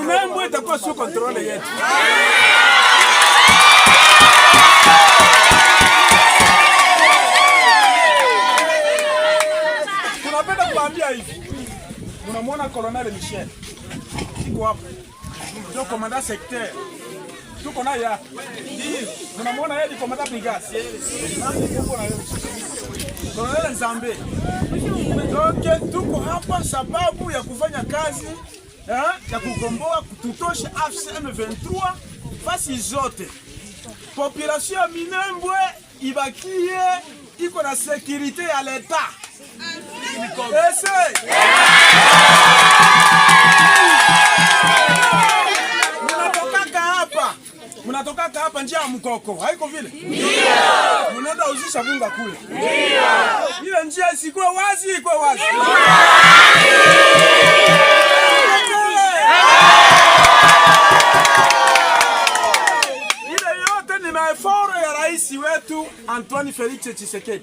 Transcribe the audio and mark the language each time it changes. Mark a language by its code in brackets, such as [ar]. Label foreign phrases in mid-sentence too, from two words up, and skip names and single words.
[sw] Minembwe itakuwa [fr] sous control [sw] yetu. Tunapenda kuambia hivi. Unamwona Colonel Michel. Iko hapa. Ndio [fr] commandant secteur. [sw] Tuko naye hapa. Unamwona yeye ni [fr] commandant brigade. [sw] Colonel Nzambe. Donc tuko hapa sababu ya kufanya kazi ya kugomboa kututosha AFC M23 fasi zote. Population ya Minembwe ibakie iko na sécurité ya l'État. Munatoka hapa njia ya Mkoko, haiko vile? Ndio. Munaenda uzisha bunga kule. Ndio. Ile njia isikuwe wazi, iko wazi. Ile yote ni maeforo ya rais wetu Antoine Felix Tshisekedi.